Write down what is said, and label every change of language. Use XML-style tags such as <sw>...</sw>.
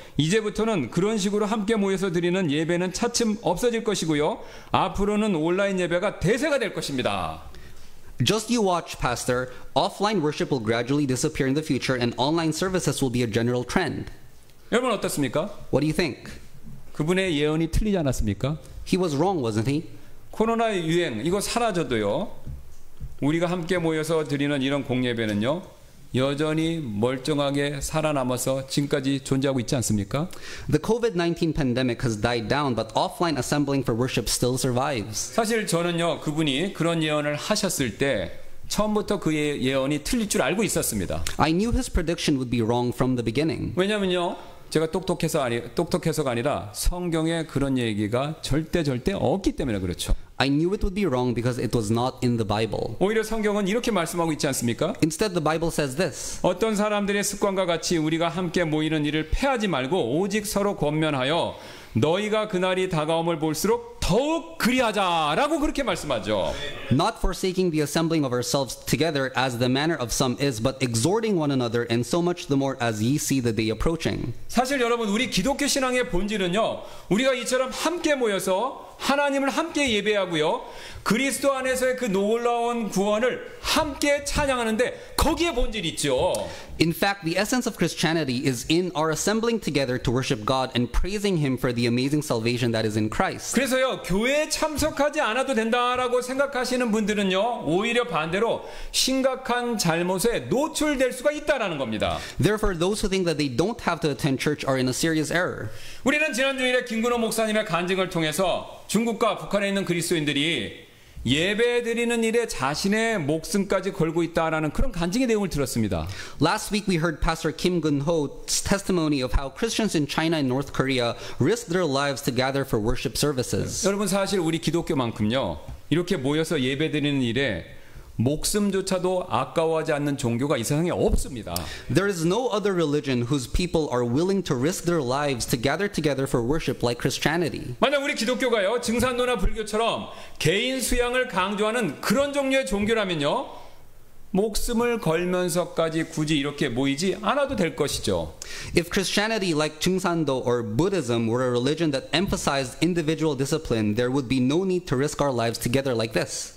<ko>이제부터는 그런 식으로 함께 모여서 드리는 예배는 차츰 없어질 것이고요. 앞으로는 온라인 예배가 대세가 될 것입니다.</ko> <en>Just you watch, Pastor. Offline worship will gradually disappear in the future and online services will be a general trend.</en> <ko>여러분 어떻습니까?</ko> <en>What do you think?</en> <ko>그분의 예언이 틀리지 않았습니까?</ko> <en>He was wrong, wasn't he?</en> <ko>코로나 유행 이거 사라져도요. 우리가 함께 모여서 드리는 이런 공예배는요. 여전히 멀쩡하게 살아남아서 지금까지 존재하고 있지 않습니까?</ko> <en>The COVID-19 pandemic has died down, but offline assembling for worship still survives.</en> <ko>사실 저는요. 그분이 그런 예언을 하셨을 때 처음부터 그의 예언이 틀릴 줄 알고 있었습니다.</ko> <en>I knew his prediction would be wrong from the beginning.</en> <ko>왜냐면요, 제가 똑똑해서가 아니라 성경에 그런 얘기가 절대 없기 때문에 그렇죠.</ko> <en>I knew it would be wrong because it was not in the Bible.</en> <ko>오히려 성경은 이렇게 말씀하고 있지 않습니까?</ko> <en>Instead, the Bible says this.</en> <ko>어떤 사람들의 습관과 같이 우리가 함께 모이는 일을 패하지 말고 오직 서로 권면하여 너희가 그날이 다가옴을 볼수록 더욱 그리하자라고 그렇게 말씀하죠.</ko> <en>Not forsaking the assembling of ourselves together as the manner of some is, but exhorting one another, and so much the more as ye see the day approaching.</en> <ko>사실 여러분, 우리 기독교 신앙의 본질은요, 우리가 이처럼 함께 모여서 하나님을 함께 예배하고요, 그리스도 안에서의 그 놀라운 구원을 함께 찬양하는데 거기에 본질이 있죠.</ko> <en>In fact, the essence of Christianity is in our assembling together to worship God and praising Him for the amazing salvation that is in Christ.</en> <ko>그래서요, 교회에 참석하지 않아도 된다라고 생각하시는 분들은요, 오히려 반대로 심각한 잘못에 노출될 수가 있다라는 겁니다.</ko> <en>Therefore, those who think that they don't have to attend church are in a serious error.</en> <ko>우리는 지난 주일에 김근호 목사님의 간증을 통해서 중국과 북한에 있는 그리스도인들이 예배 드리는 일에 자신의 목숨까지 걸고 있다라는 그런 간증의 내용을 들었습니다.</ko> <en>Last week we heard Pastor Kim Gun-ho's testimony of how Christians in China and North Korea risked their lives to gather for worship services.</en> <ko>여러분, 사실 우리 기독교만큼요, 이렇게 모여서 예배 드리는 일에 목숨조차도 아까워하지 않는 종교가 이 세상에 없습니다.</ko> <en>There is no other religion whose people are willing to risk their lives to gather together for worship like Christianity.</en> <ko>만약 우리 기독교가요, 증산도나 불교처럼 개인 수양을 강조하는 그런 종류의 종교라면요, 목숨을 걸면서까지 굳이 이렇게 모이지 않아도 될 것이죠.</ko> <en>If Christianity, like Chungsando or Buddhism, were a religion that emphasized individual discipline, there would be no need to risk our lives together like this.</en>